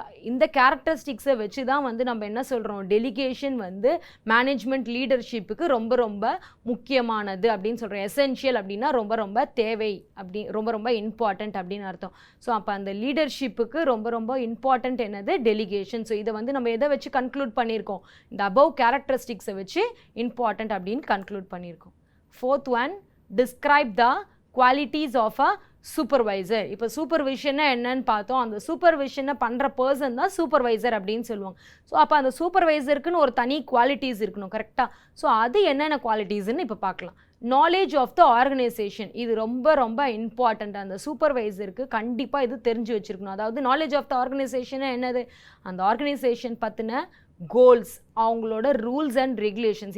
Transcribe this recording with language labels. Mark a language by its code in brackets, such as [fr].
[ta] இந்த கேரக்டரிஸ்டிக்ஸை வச்சு தான் வந்து நம்ம என்ன சொல்கிறோம், டெலிகேஷன் வந்து மேனேஜ்மெண்ட் லீடர்ஷிப்புக்கு ரொம்ப ரொம்ப முக்கியமானது அப்படின்னு சொல்கிறோம். எசென்ஷியல் அப்படின்னா ரொம்ப ரொம்ப தேவை, ரொம்ப ரொம்ப இம்பார்ட்டண்ட் அப்படின்னு அர்த்தம். ஸோ அப்போ அந்த லீடர்ஷிப்புக்கு ரொம்ப ரொம்ப இம்பார்ட்டண்ட் என்னது, டெலிகேஷன். ஸோ இதை வந்து நம்ம எதை வச்சு கன்க்ளூட் பண்ணியிருக்கோம், இந்த அபவ் கேரக்டரிஸ்டிக்ஸை வச்சு இம்பார்ட்டண்ட் அப்படின்னு கன்க்ளூட் பண்ணியிருக்கோம். [en] 4th one, describe the qualities of a supervisor. [ta] இப்போ சூப்பர்விஷன்னா என்னன்னு பார்த்தோம், அந்த சூப்பர்விஷனை பண்ணுற பர்சன் தான் சூப்பர்வைசர் அப்படின்னு சொல்லுவாங்க. ஸோ அப்போ அந்த சூப்பர்வைசருக்குன்னு ஒரு தனி குவாலிட்டிஸ் இருக்கணும், கரெக்டாக. ஸோ அது என்னென்ன குவாலிட்டிஸ்ன்னு இப்போ பார்க்கலாம். நாலேஜ் ஆஃப் த ஆர்கனைசேஷன், இது ரொம்ப ரொம்ப இம்பார்ட்டண்ட். அந்த சூப்பர்வைசருக்கு கண்டிப்பாக இது தெரிஞ்சு வச்சுருக்கணும். அதாவது நாலேஜ் ஆஃப் த ஆர்கனைசேஷனை என்னது, அந்த ஆர்கனைசேஷன் பற்றின கோல்ஸ், அவங்களோட ரூல்ஸ் அண்ட் ரெகுலேஷன்ஸ்.